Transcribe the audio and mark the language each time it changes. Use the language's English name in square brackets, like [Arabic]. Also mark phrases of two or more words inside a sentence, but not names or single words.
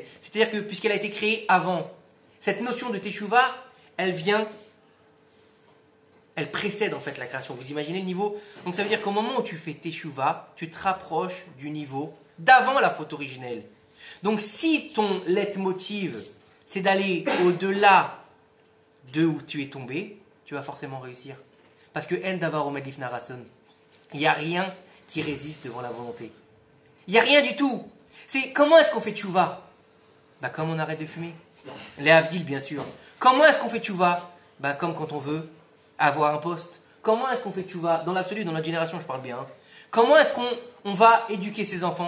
[French] C'est-à-dire que puisqu'elle a été créée avant, cette notion de Teshuvah, elle précède en fait la création. Vous imaginez le niveau? Donc ça veut dire qu'au moment où tu fais Teshuvah, tu te rapproches du niveau d'avant la faute originelle. Donc si ton leitmotiv, c'est d'aller au-delà de où tu es tombé, tu vas forcément réussir. Parce que [Hebrew] אין דבר עומד בפני הרצון, [French] il n'y a rien qui résiste devant la volonté. Il n'y a rien du tout. C'est comment est-ce qu'on fait tchouva? Bah comme on arrête de fumer. Les havdil, bien sûr. Comment est-ce qu'on fait tchouva? Bah comme quand on veut avoir un poste. Comment est-ce qu'on fait tchouva? Dans l'absolu, dans notre génération, je parle bien. Comment est-ce qu'on va éduquer ses enfants?